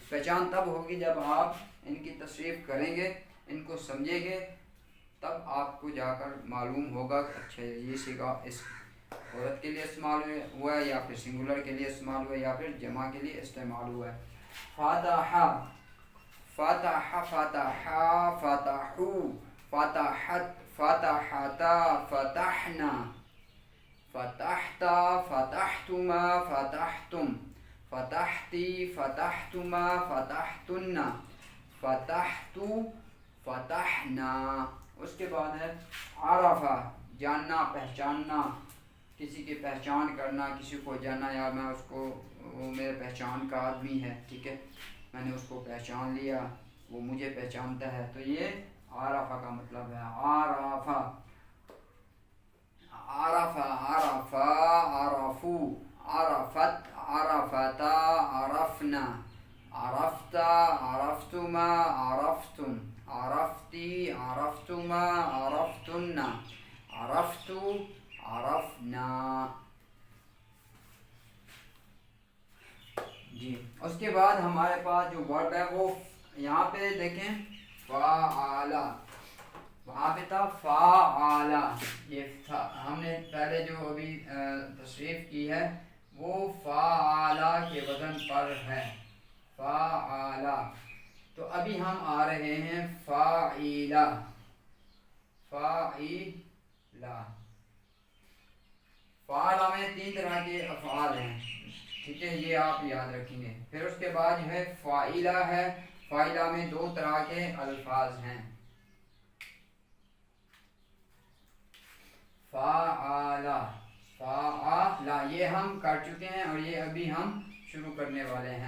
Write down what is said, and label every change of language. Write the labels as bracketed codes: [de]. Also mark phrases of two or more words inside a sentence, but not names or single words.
[ur] پہچان تب ہوگی جب آپ ان کی تصریف کریں گے، ان کو سمجھیں گے، تب آپ کو جا کر معلوم ہوگا کہ اچھا یہ سیغہ اس عورت کے لیے استعمال ہوا ہے، یا پھر سنگولر کے لیے استعمال ہوا ہے، یا پھر جمع کے لیے استعمال ہوا ہے۔ [ar] فاتحہ، فتح، فتح، فتحو، فتحت، فتحتا، فتحنا، فتحتا، فتحتما، فتحتم، فتحتی، فتحتما، فتحتن، فتحتو، فتحنا۔ [ur] اس کے بعد ہے عرفہ، جاننا، پہچاننا، کسی کی پہچان کرنا، کسی کو جاننا، یا میں اس کو، وہ میرے پہچان کا آدمی ہے، ٹھیک ہے، میں نے اس کو پہچان لیا، وہ مجھے پہچانتا ہے، تو یہ عرفہ کا مطلب ہے۔ [ar] عرفہ، عرفہ، عرفہ، عرفو، عرفت، عرفتا، عرفنا، عرفتا، عرفتما، عرفتم، عرفتی، عرفتما، عرفتن، عرفتو، عرفنا۔ [ur] جی اس کے بعد ہمارے پاس جو ورب ہے وہ یہاں پہ دیکھیں فعالا، وہاں پہ تھا فعالا، یہ ہم نے پہلے جو ابھی تصریف کی ہے وہ فعالا کے وزن پر ہے، فعالا۔ تو ابھی ہم آ رہے ہیں فاعیلا، فاعیلا۔ فعالا میں 3 طرح کے افعال ہیں، ٹھیک ہے، یہ آپ یاد رکھیں گے۔ پھر اس کے بعد جو ہے فاعلہ ہے، فاعلہ میں 2 طرح کے الفاظ ہیں، فعالہ، فعالہ، یہ ہم کر چکے ہیں اور یہ ابھی ہم شروع کرنے والے ہیں۔